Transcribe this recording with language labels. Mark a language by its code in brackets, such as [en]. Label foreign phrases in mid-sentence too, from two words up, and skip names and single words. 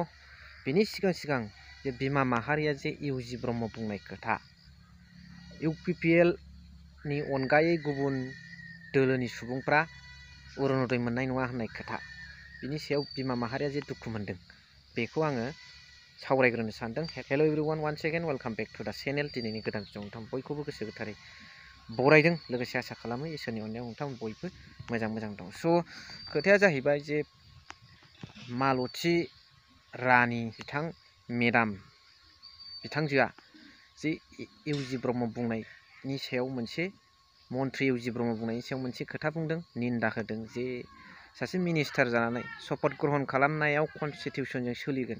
[brx] बेनि सिगां जे बिमा माहारिया जे इउजि ब्रह्म बुंनाय खोथा इउपिपिएल नि अनगायै गुबुन दोलोनि सुबुंफ्रा अरुणोदय मोननाय नङा होननाय खोथा, बिनि सायाव बिमा माहारिया जे दुखु मोनदों बेखौ आङो सावरायग्रोनो सानदों। [en] hello everyone, once again welcome back to the channel. [brx] दिनैनि गोदान भिडिअ नोंथां बयखौबो गोसो गोथारै बरायदों, लोगोसे आसा खालामो इसोरनि अननायाव नोंथां बयबो मोजां दं। स' खोथाया जाहैबाय जे मालती रानी बिथां मेडाम बिथांजोआ जे इउजि ब्रह्म बुंनायनि सायाव मोनसे मन्त्रि इउजि ब्रह्म बुंनायनि सायाव मोनसे खोथा बुंदों, निन्दा होदों जे सासे मिनिस्टार जानानै शपथ ग्रहण खालामनायाव कनस्टिटिउशनजों सोलिगोन।